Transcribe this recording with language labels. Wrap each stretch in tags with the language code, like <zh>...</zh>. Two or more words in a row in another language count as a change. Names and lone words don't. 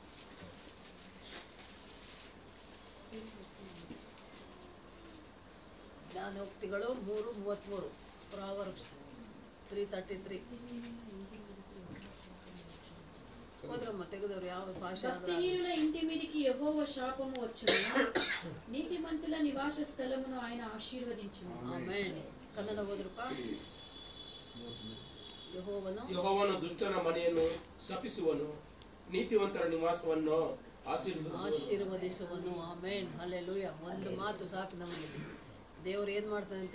<kn>ಜ್ಞಾನೋಕ್ತಿಗಳು 3:33. ಪ್ರಾವರ್ಬ್ಸ್ 3:33. ಹೋದ್ರಮ್ಮ ತೆಗೆದವರು ಯಾವ ಭಾಷೆ?</kn> <te>భక్తిహీనుల ఇంటి మీదికి యెహోవా శాపము వచ్చును, నీతిమంతుల నివాస స్థలమును ఆయన ఆశీర్వదించును.</te> <kn>ಆಮೆನ್. ಕನ್ನಡ ಹೋದ್ರಪ್ಪ. ಯೆಹೋವನು ದುಷ್ಟನ ಮನೆಯನ್ನು ಶಪಿಸುವನು, ನೀತಿವಂತರ ನಿವಾಸವನ್ನು ಆಶೀರ್ವದಿಸುವನು. ಆಮೆನ್ ಹಲ್ಲೆಲೂಯಾ. ಒಂದು ಮಾತು ಸಾಕು ನಮಗೆ. ದೇವರು ಏನು ಮಾಡ್ತಾನಂತೆ?</kn>